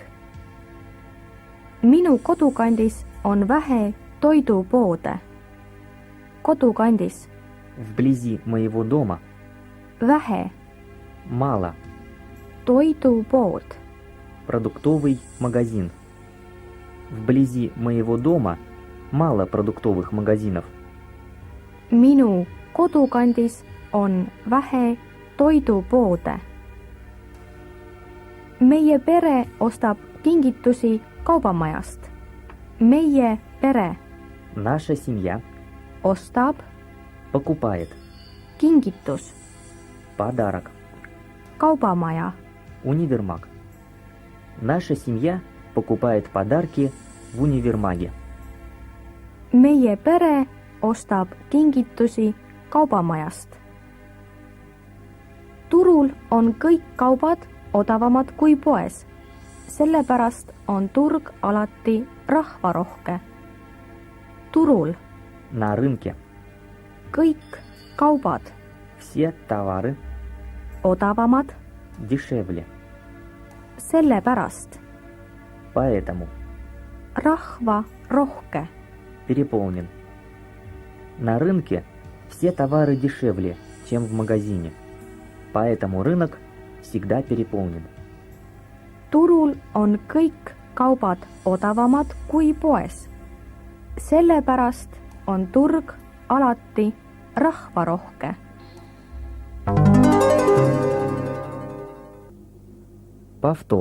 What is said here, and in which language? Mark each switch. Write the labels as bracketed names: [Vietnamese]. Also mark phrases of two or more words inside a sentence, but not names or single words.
[Estonian] Minu kodukandis on vähe toidupoode. Kodukandis [Russian] Вблизи моего дома [Estonian] vähe [Russian] мало. [Estonian] toidupood. [Russian] Продуктовый магазин. Вблизи моего дома мало продуктовых магазинов. [Estonian] Minu kodukandis on vähe toidupoode. Meie pere ostab kingitusi kaubamajast. Meie pere [Russian] Наша семья [Estonian] ostab [Russian] покупает [Estonian] kingitus, [Russian] подарок. [Estonian] kaubamaja. [Russian] Универмаг. Наша семья покупает подарки в универмаге. [Estonian] Meie pere ostab kingitusi kaubamajast. Turul on kõik kaubad odavamad kui poes. Sellepärast on turg alati rahvarohke. Turul [Russian] На рынке [Estonian] kõik kaubad [Russian] все товары [Estonian] odavamad, [Russian] дешевле. [Estonian] sellepärast [Russian] Поэтому [Estonian] rahvarohke. [Russian] переполнен. На рынке все товары дешевле, чем в магазине. Поэтому рынок всегда переполнен. [Estonian] Turul on kõik kaubad odavamad kui poes. Sellepärast on turg alati rahvarohke. [Russian] Повтор.